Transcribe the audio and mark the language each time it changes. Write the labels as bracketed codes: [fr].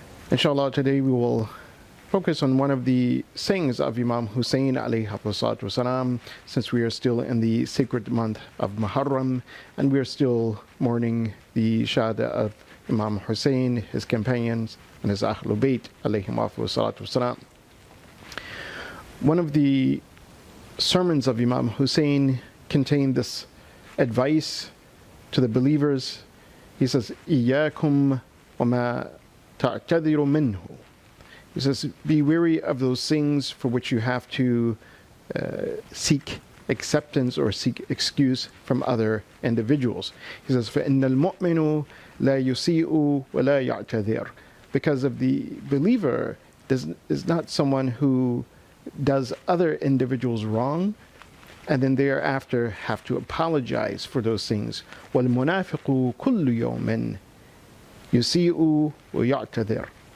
[en] Inshallah, today we will focus on one of the sayings of Imam Hussein alayhi salatu wasalam, since we are still in the sacred month of Muharram and we are still mourning the shahada of Imam Hussein, his companions, and his Ahlul Bayt alayhi salatu wasalam. One of the sermons of Imam Hussein contained this advice to the believers. He says, [ar] إِيَّاكُمْ وَمَا تَعْتَذِرُ مِنْهُ. [en] He says, be wary of those things for which you have to seek acceptance or seek excuse from other individuals. He says, [ar] فَإِنَّ الْمُؤْمِنُ لَا يُسِيءُ وَلَا يَعْتَذِرُ. [en] Because of the believer is not someone who does other individuals wrong and then thereafter have to apologize for those things. [ar] وَالْمُنَافِقُ كُلُّ يَوْمٍ يُسِيءُ وَيَعْتَذِرُ.